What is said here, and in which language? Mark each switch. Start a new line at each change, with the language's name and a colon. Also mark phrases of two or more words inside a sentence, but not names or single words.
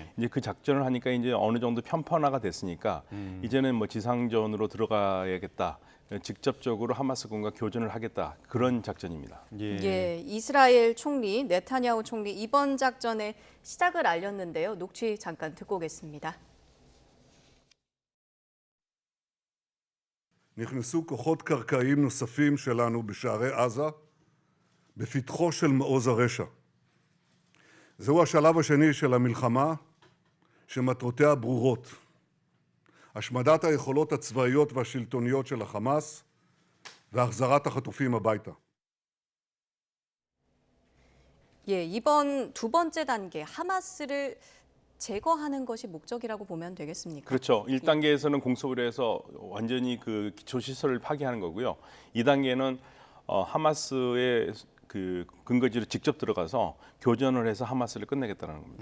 Korean: 이제 그 작전을 하니까 이제 어느 정도 편파화가 됐으니까 이제는 뭐 지상전으로 들어가야겠다. 직접적으로 하마스군과 교전을 하겠다. 그런 작전입니다. 예, 이스라엘 총리 네타냐후 총리 이번 작전의 시작을 알렸는데요. 녹취 잠깐 듣고 오겠습니다.
Hebrew: נכנסו כוחות קרקעיים נוספים שלנו בשערי עזה, בפתחו של מעוז הרשע. זהו השלב השני של המלחמה, שמטרותיה ברורות. השמדת היכולות הצבאיות והשלטוניות של החמאס, והחזרת החטופים הביתה.
Korean: 예, 이번 두 번째 단계 하마스를 제거하는 것이 목적이라고 보면 되겠습니까? 그렇죠. 1단계에서는 공습을 해서 완전히 그 기초 시설을 파괴하는 거고요. 2단계는 하마스의 그 근거지로 직접 들어가서 교전을 해서 하마스를 끝내겠다는 겁니다.